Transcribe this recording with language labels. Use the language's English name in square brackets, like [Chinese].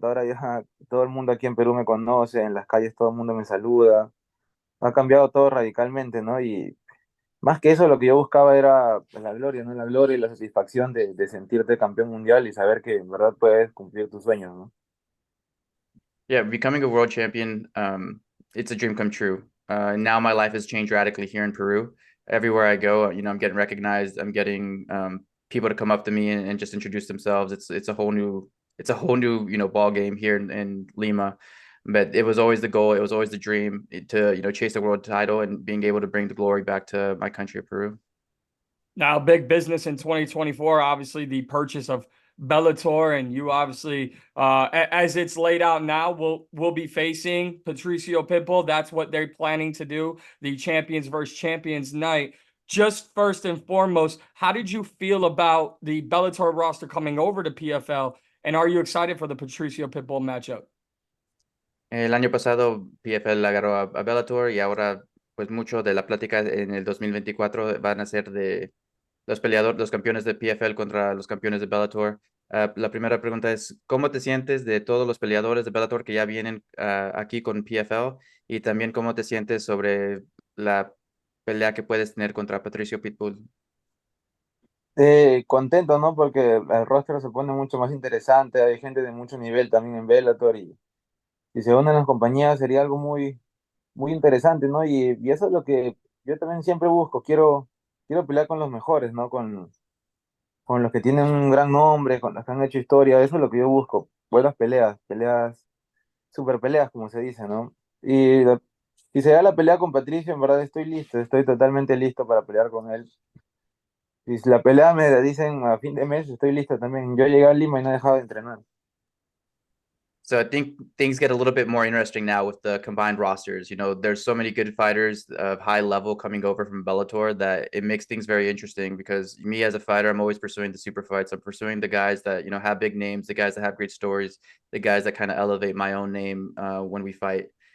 [Spanish] Ahora ya todo el mundo aquí en Perú me conoce, en las calles todo el mundo me saluda. Ha cambiado todo radicalmente, ¿no? Y más que eso, lo que yo buscaba era pues, la gloria, ¿no? La gloria y la satisfacción de sentirte campeón mundial y saber que en verdad puedes cumplir tus sueños, ¿no? [English] Yeah, becoming a world champion, it's a dream come true. Now my life has changed radically here in Peru. Everywhere I go, I'm getting recognized. I'm getting people to come up to me and just introduce themselves. It's a whole new ball game here in Lima. But it was always the goal. It was always the dream to chase the world title and being able to bring the glory back to my country of Peru. Now, big business in 2024, obviously the purchase of Bellator, and you obviously, as it's laid out now, will be facing Patricio Pitbull. That's what they're planning to do, the champions versus champions night. Just first and foremost, how did you feel about the Bellator roster coming over to PFL, and are you excited for the Patricio Pitbull matchup? [Spanish] El año pasado PFL agarró a Bellator y ahora pues mucho de la plática en el 2024 van a ser de los campeones de PFL contra los campeones de Bellator. La primera pregunta es, ¿cómo te sientes de todos los peleadores de Bellator que ya vienen aquí con PFL? Y también, ¿cómo te sientes sobre la pelea que puedes tener contra Patricio Pitbull? Contento, ¿no? Porque el roster se pone mucho más interesante, hay gente de mucho nivel también en Bellator y si se unen las compañías sería algo muy, muy interesante, ¿no? Y eso es lo que yo también siempre busco, quiero pelear con los mejores, ¿no? Con los que tienen un gran nombre, con los que han hecho historia, eso es lo que yo busco, buenas peleas, super peleas, como se dice, ¿no? Si se da la pelea con Patricio, en verdad estoy listo, estoy totalmente listo para pelear con él. Si la pelea me la dicen a fin de mes, estoy listo también. Yo llegué a Lima y no he dejado de entrenar. [English] So I think things get a little bit more interesting now with the combined rosters. There's so many good fighters of high level coming over from Bellator that it makes things very interesting because me as a fighter, I'm always pursuing the super fights. I'm pursuing the guys that, have big names, the guys that have great stories, the guys that kind of elevate my own name when we fight.